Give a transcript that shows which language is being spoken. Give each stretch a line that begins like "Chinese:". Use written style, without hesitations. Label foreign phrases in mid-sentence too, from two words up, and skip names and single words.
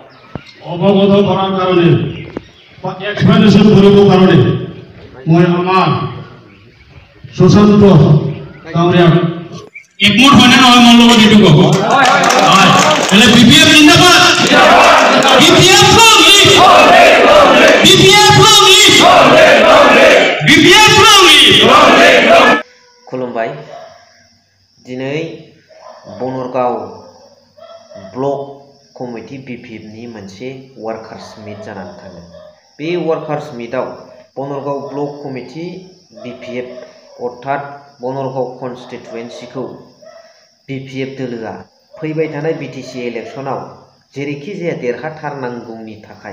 Assamese: অৱগত কৰাৰ কাৰণে বা এক্সপ্লেনেশ্যন কৰিবৰ কাৰণে মই আমাৰ সুশান্ত কামৰীয়াক একমত হয়নে নহয় মোৰ লগত এইটো ক'ব এনে বিপিএফ জিন্দাবাদ বিপিএফ
Bodo: खुलुमबाय दिनै बनरगाव
English: block committee
Bodo: बिपिएफनि मोनसे
English: workers meet
Bodo: जानानै थाङो बे वार्कार्स मिटआव बनरगाव
English: block committee
Bodo: बिपिएफ अर्थात बनरगाव कन्स्टिटुएन्सिखौ बिपिएफ दोलोआ फैबाय थानाय बिटिसि इलेक्शनाव जेरैखि जाया देरहाथारनांगौनि थाखाय